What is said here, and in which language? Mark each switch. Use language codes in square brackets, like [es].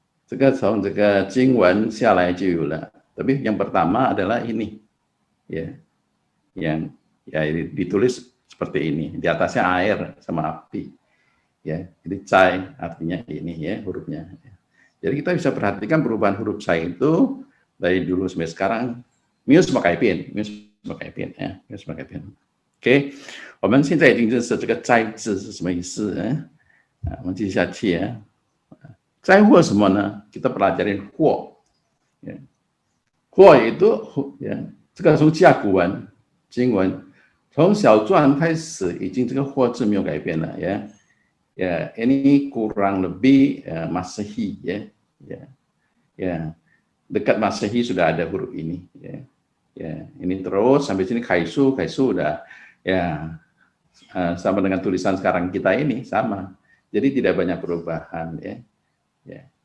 [zh] 这个从这个经文下来就有了. [id] Tapi yang pertama adalah ini, ya, yang ya ditulis seperti ini, di atasnya air sama api, ya. Jadi cai artinya ini, ya, hurufnya. Jadi kita bisa perhatikan perubahan huruf cai itu dari dulu sampai sekarang. Mius pakai pin, mius pakai pin, ya, mius pakai pin. [zh] OK， 我们现在已经认识这个灾字是什么意思，我们继续下去，ya. 灾祸什么呢？ [id] Kita pelajarin [zh] 祸， ya. 祸 itu, ya, 这个从甲骨文经文从小篆开始，已经这个祸字没有改变了，ya. [id] Ya, ini kurang lebih Masehi, ya, ya, ya, dekat Masehi sudah ada huruf ini, ya, ya, ini terus sampai sini kaisu, kaisu udah, ya, sama dengan tulisan sekarang kita ini sama, jadi tidak banyak perubahan, ya, ya.